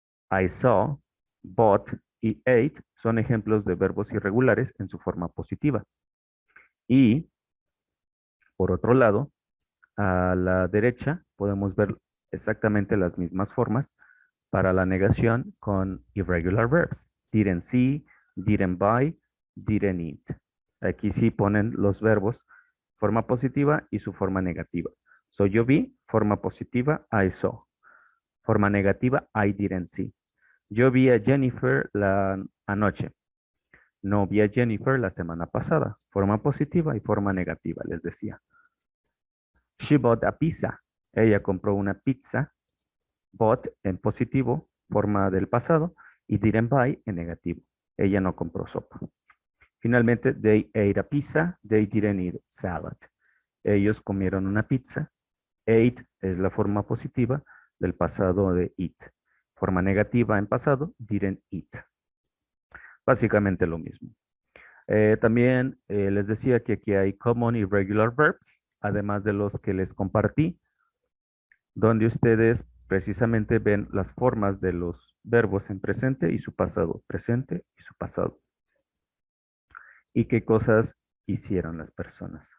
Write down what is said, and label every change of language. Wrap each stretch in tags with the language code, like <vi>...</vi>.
<en>I saw, bought</en> <es>y</es> <en>ate</en> <es>son ejemplos de verbos irregulares en su forma positiva. Y, por otro lado, a la derecha podemos ver exactamente las mismas formas para la negación con</es> <en>irregular verbs. Didn't see, didn't buy, didn't eat.</en> <es>Aquí sí ponen los verbos, forma positiva y su forma negativa. So yo vi, forma positiva,</es> <en>I saw.</en> <es>Forma negativa,</es> <en>I didn't see.</en> <es>Yo vi a Jennifer anoche. No vi a Jennifer la semana pasada. Forma positiva y forma negativa, les decía.</es> <en>She bought a pizza.</en> <es>Ella compró una pizza.</es> <en>Bought</en> <es>en positivo, forma del pasado, y</es> <en>didn't buy</en> <es>en negativo. Ella no compró sopa. Finalmente,</es> <en>they ate a pizza, they didn't eat salad.</en> <es>Ellos comieron una pizza.</es> <en>Ate</en> <es>es la forma positiva del pasado de</es> <en>eat.</en> <es>Forma negativa en pasado,</es> <en>didn't eat.</en> <es>Básicamente lo mismo. También les decía que aquí hay common y</es> <en>regular verbs,</en> <es>además de los que les compartí, donde ustedes precisamente ven las formas de los verbos en presente y su pasado. Presente y su pasado. Y qué cosas hicieron las personas.</es>